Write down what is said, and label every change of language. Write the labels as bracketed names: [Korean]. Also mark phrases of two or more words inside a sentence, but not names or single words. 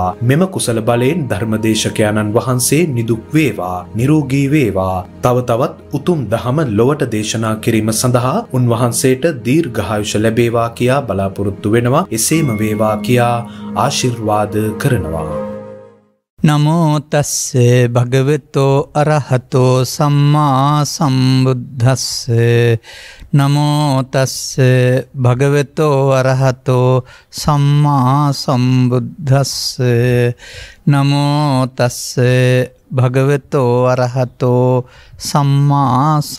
[Sinhala] මෙම කුසල බලයෙන් ධර්මදේශකයන්න් වහන්සේ නිදුක් වේවා, නිරෝගී වේවා. තව තවත් උතුම් දහම ලොවට දේශනා කිරීම සඳහා උන්වහන්සේට දීර්ඝායුෂ ලැබේවා කියා බලාපොරොත්තු වෙනවා. එසේම වේවා කියා ආශිර්වාද කරනවා. [Pali] නමෝ තස්සේ භගවතෝ අරහතෝ සම්මා සම්බුද්දස්සේ නමෝ තස්සේ භගවතෝ අරහතෝ සම්මා සම්බුද්දස්සේ නමෝ තස්සේ භගවතෝ අරහතෝ සම්මා